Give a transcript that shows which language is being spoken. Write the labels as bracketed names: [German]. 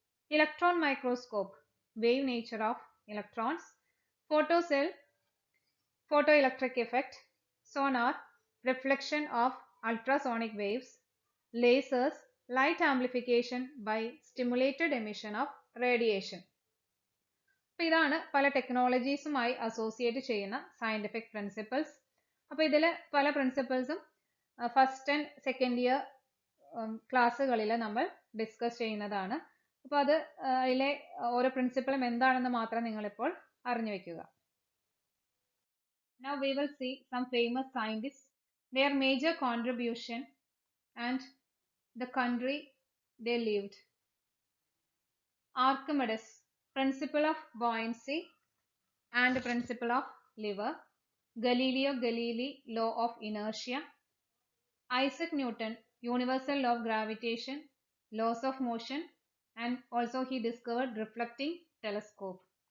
[English] Electron microscope, wave nature of electrons. Photocell, photoelectric effect. Sonar, reflection of ultrasonic waves. Lasers, light amplification by stimulated emission of radiation. [Malayalam] അപ്പോൾ ഇതാണ് പല ടെക്നോളജീസുമായി associate ചെയ്യുന്ന scientific principles. അപ്പോൾ ഇതിൽ പല പ്രിൻസിപ്പിൾസും first and second year ക്ലാസ്സുകളിൽ നമ്മൾ discuss ചെയ്യുന്നതാണ്. അപ്പോൾ അതിലെ ഓരോ പ്രിൻസിപ്പിളും എന്താണെന്ന് മാത്രം നിങ്ങളിപ്പോൾ അറിഞ്ഞു വെക്കുക. [English] Now we will see some famous scientists, their major contribution and the country they lived. Archimedes, principle of buoyancy and principle of lever, Galileo Galilei law of inertia, Isaac Newton, universal law of gravitation, laws of motion, and also he discovered reflecting telescope.